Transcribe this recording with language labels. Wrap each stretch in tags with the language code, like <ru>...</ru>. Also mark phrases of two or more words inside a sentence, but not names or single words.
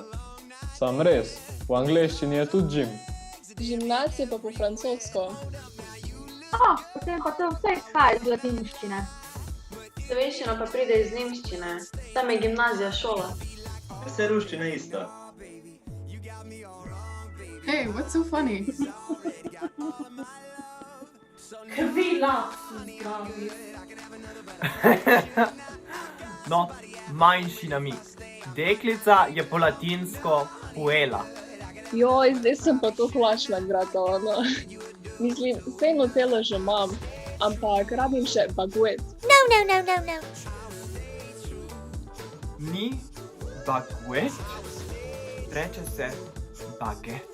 <sl>Sam res, v angleščini je tudi gym. Gimnazija pa po francosko. Potem pa to vse izhaja iz latinščine. Slovenščina pa pride iz nemščine. Tam je gimnazija šola. Vse ruščina isto.</sl> <en>Hey, what's so funny?</en> <sl>No, manjši namig. Deklica je po latinsko puela. Joj, zdaj sem pa to hlačna grata, ono. Mislim, vse nutelo že imam, ampak rabim še baguet. Ni baguet, reče se baget.</sl>